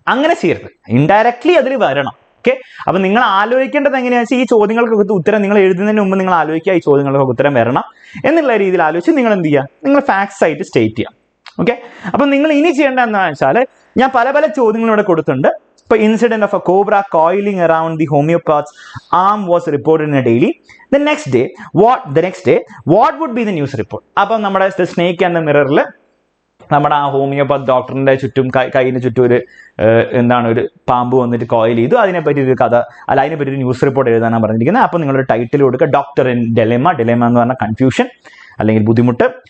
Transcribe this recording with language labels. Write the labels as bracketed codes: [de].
[ml] അങ്ങനെ ചെയ്യരുത്, ഇൻഡയറക്ട്ലി അതിൽ വരണം. ഓക്കെ, അപ്പൊ നിങ്ങൾ ആലോചിക്കേണ്ടത് എങ്ങനെയാണെന്ന് വെച്ചാൽ ഈ ചോദ്യങ്ങൾക്കൊക്കെ ഉത്തരം നിങ്ങൾ എഴുതുന്നതിന് മുമ്പ് നിങ്ങൾ ആലോചിക്കുക, ഈ ചോദ്യങ്ങൾക്കൊക്കെ ഉത്തരം വരണം എന്നുള്ള രീതിയിൽ ആലോചിച്ച് നിങ്ങൾ എന്ത് ചെയ്യുക, നിങ്ങൾ ഫാക്ട്സ് ആയിട്ട് സ്റ്റേറ്റ് ചെയ്യുക. ഓക്കെ, അപ്പൊ നിങ്ങൾ ഇനി ചെയ്യേണ്ട എന്താണെന്ന് വെച്ചാൽ ഞാൻ പല ചോദ്യങ്ങളും ഇവിടെ കൊടുത്തിട്ടുണ്ട്. [en] ഇപ്പൊ incident of a cobra coiling around the homeopath's arm was reported in a daily. The next day what would be the news report? [ml] അപ്പം നമ്മുടെ സ്നേക്ക് ആൻഡ് ദ മിററിൽ നമ്മുടെ ആ ഹോമിയോപാത്ത് ഡോക്ടറിന്റെ ചുറ്റും കൈയിന് ചുറ്റും ഒരു ഒരു പാമ്പ് വന്നിട്ട് കോയിൽ ചെയ്തു, അതിനെപ്പറ്റി ഒരു കഥ അല്ല അതിനെപ്പറ്റി ഒരു ന്യൂസ് റിപ്പോർട്ട് എഴുതാനാണ് പറഞ്ഞിരിക്കുന്നത്. അപ്പോൾ നിങ്ങളൊരു ടൈറ്റിൽ കൊടുക്കുക, [en] doctor in dilemma [ml] എന്ന് പറഞ്ഞാൽ കൺഫ്യൂഷൻ അല്ലെങ്കിൽ ബുദ്ധിമുട്ട്.